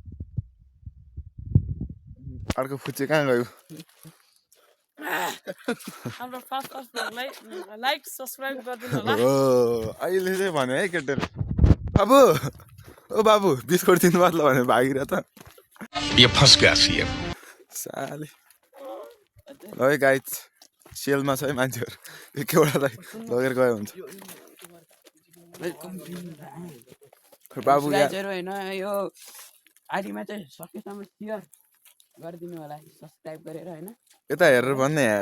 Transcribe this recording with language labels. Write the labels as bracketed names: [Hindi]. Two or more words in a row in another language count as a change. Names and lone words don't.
[Nepali] अर्को फुच्चे कहाँ गयो हाम्रो [English] first like subscribe [Nepali] गरिदिनु होला हो अहिले चाहिँ भन्यो है केटाले बाबु ओ बाबु बिस्कुट दिनु पर्ला भने भागिरह त [Hindi] ये फंस गया सीएम [Nepali] साले है गाइज सेलमा छ है मान्छेहरू एकैवटालाई लगेर गयो हुन्छ बाबु होइन यो आइडीमा चाहिँ सकेसम्म सेयर गरिदिनु होला सब्सक्राइब गरेर होइन यता हेरेर भन्ने यार